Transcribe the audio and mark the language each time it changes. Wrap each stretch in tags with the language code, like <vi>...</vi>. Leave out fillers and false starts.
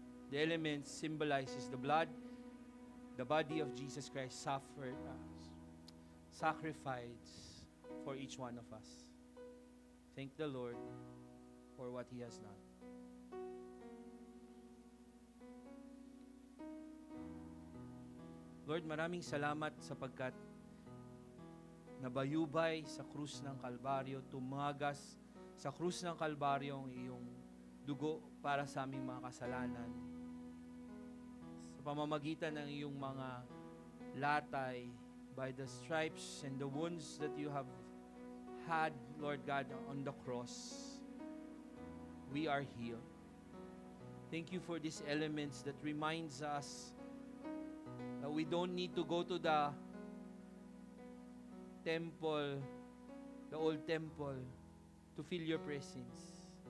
<en>The elements symbolizes the blood, the body of Jesus Christ suffered sacrificed for each one of us. Thank the Lord for what He has done.</en> <tl>Lord, maraming salamat sapagkat nabayubay sa krus ng Kalbaryo, tumagas sa krus ng Kalbaryo ang iyong dugo para sa aming mga kasalanan. Sa pamamagitan ng iyong mga latay,</tl> <en>by the stripes and the wounds that you have had, Lord God, on the cross, we are healed. Thank you for these elements that reminds us that we don't need to go to the temple, the old temple, to feel your presence.</en>